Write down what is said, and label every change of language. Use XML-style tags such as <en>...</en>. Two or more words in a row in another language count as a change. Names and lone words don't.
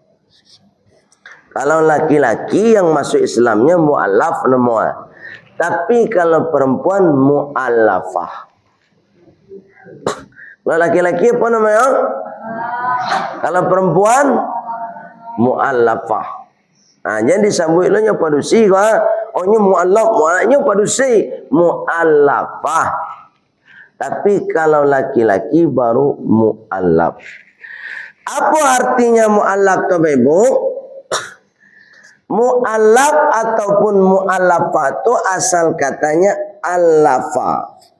<id>Kalau laki-laki yang masuk Islamnya mu'allaf semua. Tapi kalau perempuan mu'allafah. Kalau laki-laki apa namanya? Kalau perempuan mu'allafah.</id> <min>Nah, jadi disambut nya padusi ka. Ohnya mu'allaf, mu'allafnya padusi, mu'allafah.</min> <id>Tapi kalau laki-laki baru mu'allaf. Apa artinya mu'allaf tu Ibu? Mu'allaf ataupun mu'allafah itu asal katanya allafa.</id>